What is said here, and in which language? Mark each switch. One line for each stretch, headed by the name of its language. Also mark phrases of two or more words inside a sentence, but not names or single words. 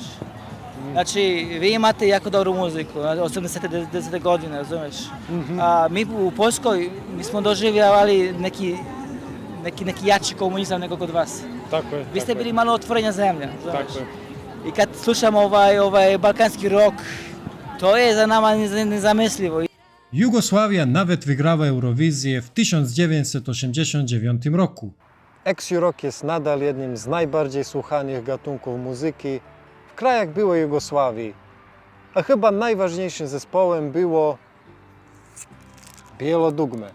Serbian: Znači, vi imate jako dobru muziku, 80-te godine, razumeš? A mi u Poljskoj mi smo doživljavali neki jači komunizam nego kod vas. Tako je. Vi ste bili malo otvorenja zemlja, razumeš? Tako je. I kad slušam ovaj balkanski rock, to je za nama nezamislivo.
Polish: Jugosławia nawet wygrała Eurowizję w 1989 roku. Ex-rock jest nadal jednym z najbardziej słuchanych gatunków muzyki w krajach byłej Jugosławii, a chyba najważniejszym zespołem było Bielodugme.